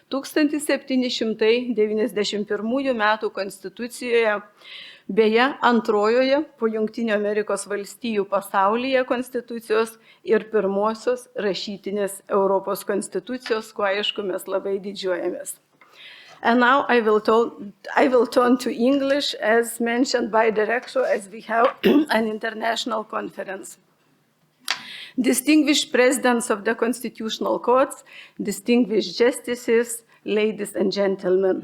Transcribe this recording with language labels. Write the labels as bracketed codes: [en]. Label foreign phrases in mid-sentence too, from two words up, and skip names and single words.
[lt] 1791 metų konstitucijoje, beje, antrojoje po Jungtinių Amerikos valstijų pasaulyje konstitucijos ir pirmosios rašytinės Europos konstitucijos, kuo aišku mes labai didžiuojamės. [en] And now I will turn to English, as mentioned by the Rector, as we have an international conference. distinguished presidents of the constitutional courts, distinguished justices, ladies and gentlemen.